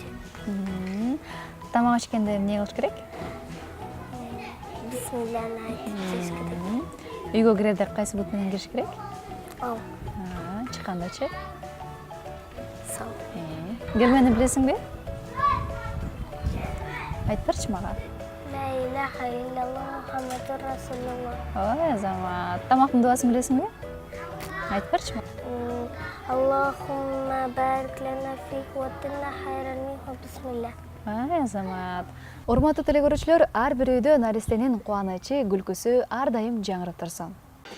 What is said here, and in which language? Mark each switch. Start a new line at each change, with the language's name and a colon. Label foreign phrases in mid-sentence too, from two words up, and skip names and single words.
Kazakh: Тамақ ішкенде не қылыш керек? Бисмиллахны айтып жеш керек. Үйге кірерде қайсы бұтпенен кіріш керек? Ол. Шыққанда ше? Сол. Келмені білесің бе? Айтып баршы маға.
Arabic: لا إله إلا الله محمد رسول الله.
Kazakh: Ой, Азамат. Тамақтың дуасын білесің бе? Айтып баршы маға.
Arabic: اللهم بارك لنا فيه وآتنا خيرا منه.
Kazakh: Бисмиллах. Ой, Азамат.
Kyrgyz: Урматтуу телекөрүүчүлөр, ар бир үйдө наристенин кубанычы, күлкүсү ар дайым жаңырып турсун.